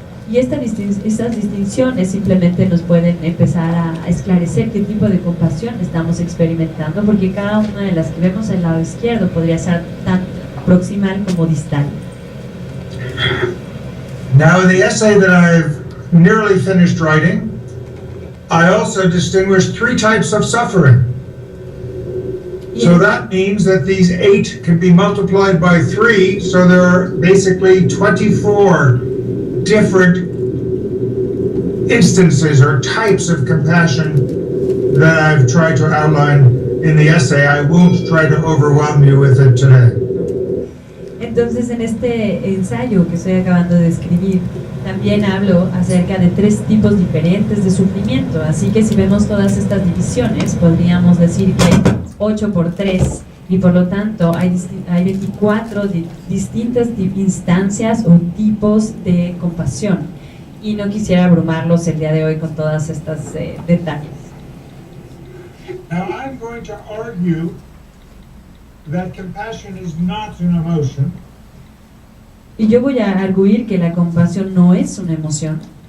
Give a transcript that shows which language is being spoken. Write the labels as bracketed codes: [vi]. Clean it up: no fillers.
[es] Y estas distinciones simplemente nos pueden empezar a esclarecer qué tipo de compasión estamos experimentando, porque cada una de las que vemos al lado izquierdo podría ser tanto proximal como distal. [en] Now, in the essay that I've nearly finished writing, I also distinguished 3 types of suffering. So that means that these 8 can be multiplied by 3, so there are basically 24 different instances or types of compassion that I've tried to outline in the essay. I won't try to overwhelm you with it today. [es] Entonces, en este ensayo que estoy acabando de escribir, también hablo acerca de 3 tipos diferentes de sufrimiento. Así que si vemos todas estas divisiones, podríamos decir que 8 por 3, y por lo tanto hay 24 distintas instancias o tipos de compasión. Y no quisiera abrumarlos el día de hoy con todas estas detalles. [en] Now, I'm going to argue that compassion is not an emotion. [es] Y yo voy a arguir que la compasión no es una emoción,